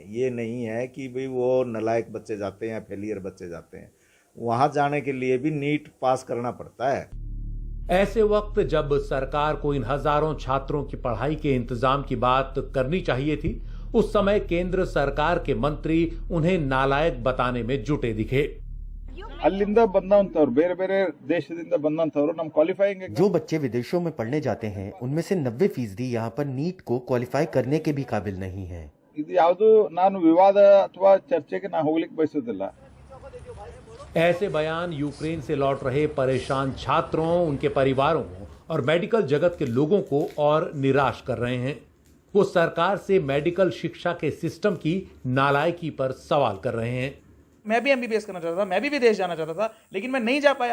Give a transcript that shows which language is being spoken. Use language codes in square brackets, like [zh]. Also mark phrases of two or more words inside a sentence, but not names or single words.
[hi] ये नहीं है कि भाई वो नलायक बच्चे जाते हैं या फेलियर बच्चे जाते हैं, वहाँ जाने के लिए भी नीट पास करना पड़ता है। ऐसे वक्त जब सरकार को इन हजारों छात्रों की पढ़ाई के इंतजाम की बात करनी चाहिए थी, उस समय केंद्र सरकार के मंत्री उन्हें नालायक बताने में जुटे दिखे। [kn] ಅಲ್ಲಿಂದ ಬಂದಂತವ್ರು ಬೇರೆ ಬೇರೆ ದೇಶದಿಂದ ಬಂದಂತವ್ರು ನಮ್ಮ ಕ್ವಾಲಿಫೈಯಿಂಗ್ [hi] जो बच्चे विदेशों में पढ़ने जाते हैं उनमें से 90% यहाँ पर नीट को क्वालिफाई करने के भी काबिल नहीं है। [kn] ಇದು ಯಾವುದು ನಾನು ವಿವಾದ ಅಥವಾ ಚರ್ಚೆಗೆ ನಾನು ಹೋಗ್ಲಿಕ್ಕೆ ಬಯಸೋದಿಲ್ಲ। [hi] ऐसे बयान यूक्रेन से लौट रहे परेशान छात्रों, उनके परिवारों और मेडिकल जगत के लोगों को और निराश कर रहे हैं। वो सरकार से मेडिकल शिक्षा के सिस्टम की नालायकी पर सवाल कर रहे हैं। मैं भी एमबीबीएस करना चाहता था, मैं भी विदेश जाना चाहता था, लेकिन मैं नहीं जा पाया।